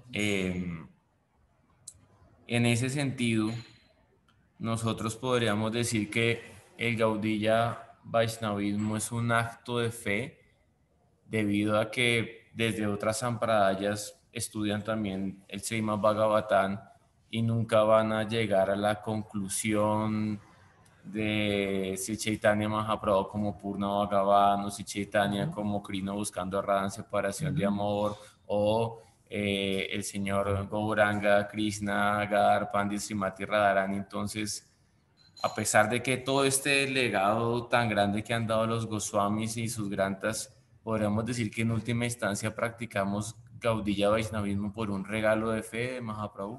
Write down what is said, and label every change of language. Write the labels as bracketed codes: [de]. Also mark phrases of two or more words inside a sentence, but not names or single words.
[es] En ese sentido, nosotros podríamos decir que el Gaudiya Vaishnavismo es un acto de fe, debido a que desde otras sampradayas estudian también el Srimad Bhagavatam y nunca van a llegar a la conclusión de Sri Chaitanya Mahaprabhu como Purna Bhagavan, o Sri Chaitanya como Krishna buscando a Radha en separación de amor, o el señor Gauranga, Krishna, Gadar, Pandit, Srimati Radharani. Entonces, a pesar de que todo este legado tan grande que han dado los Goswamis y sus grantas, podríamos decir que en última instancia practicamos Gaudiya Vaishnavismo por un regalo de fe de Mahaprabhu.